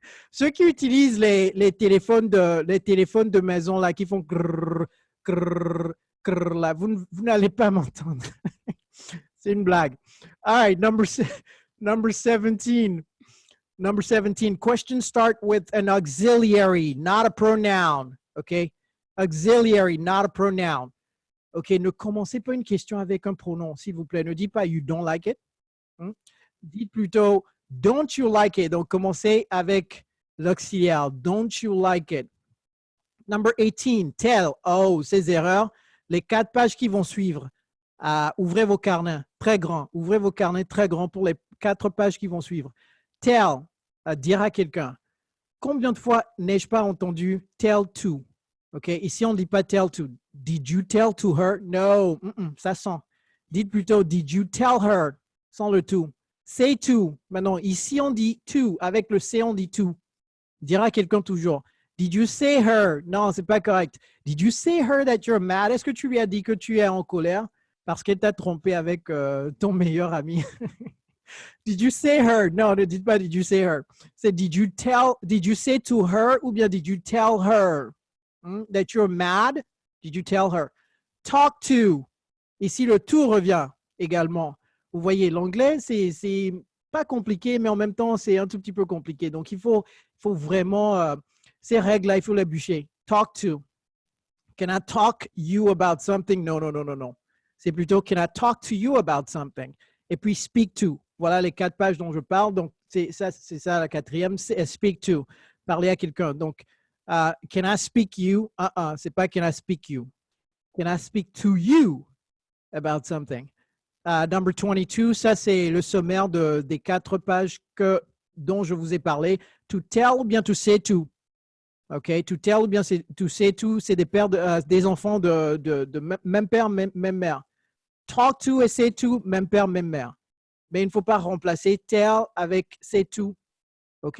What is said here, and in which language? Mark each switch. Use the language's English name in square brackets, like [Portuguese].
[French] Ceux qui utilisent les téléphones de maison là, qui font grrr, grrr, grrr, là, vous n'allez pas m'entendre. C'est une blague. [English] All right, number 17. Number 17, questions start with an auxiliary, not a pronoun. OK? Auxiliary, not a pronoun. [French] OK, ne commencez pas une question avec un pronom, s'il vous plaît. Ne dites pas [English] you don't like it. [French] Dites plutôt [English] don't you like it. [French] Donc, commencez avec l'auxiliaire. [English] Don't you like it? [French] Number 18, tell. Oh, ces erreurs. Les 4 pages qui vont suivre. Ouvrez vos carnets très grands. Ouvrez vos carnets très grands pour les 4 pages qui vont suivre. Tell, dire à quelqu'un. Combien de fois n'ai-je pas entendu tell to? OK, ici on ne dit pas tell to. [English] Did you tell to her? No, [French] ça sent. Dites plutôt [English] did you tell her? [French] Sans le to. Say to. Maintenant, ici on dit to. Avec le C, on dit to. Dire à quelqu'un toujours. [English] Did you say her? [French] Non, c'est pas correct. [English] Did you say her that you're mad? [French] Est-ce que tu lui as dit que tu es en colère parce qu'elle t'a trompé avec ton meilleur ami? [English] Did you say her? [French] Non, ne dites pas [English] did you say her. C'est did you say to her [French] ou bien [English] did you tell her that you're mad? Did you tell her? Talk to. [French] Ici, le to revient également. Vous voyez, l'anglais, c'est pas compliqué, mais en même temps, c'est un tout petit peu compliqué. Donc, il faut vraiment, ces règles-là, il faut les bûcher. [English] Talk to. Can I talk you about something? No, no, no, no, no. [French] C'est plutôt [English] can I talk to you about something? [French] Et puis [English] speak to. [French] Voilà les 4 pages dont je parle. Donc, c'est ça la 4e. C'est speak to. Parler à quelqu'un. [English] Donc, can I speak you? [French] C'est pas [English] can I speak you. Can I speak to you about something? [French] Number 22, ça c'est le sommaire des 4 pages dont je vous ai parlé. To tell ou bien to say to. OK? To tell ou bien to say to, c'est des enfants de même père, même mère. Talk to et say to, même père, même mère. Mais il ne faut pas remplacer tell avec say to. OK?